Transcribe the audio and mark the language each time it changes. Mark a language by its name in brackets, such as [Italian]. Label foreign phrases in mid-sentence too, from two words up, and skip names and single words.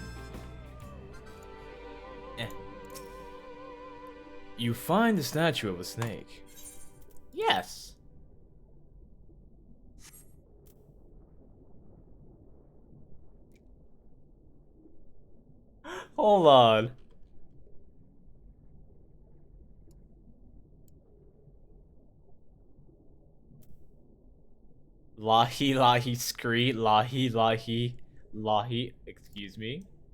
[English] You find the statue of a snake. Yes. Hold on. Lahi lahi scree, lahi lahi lahi, excuse me.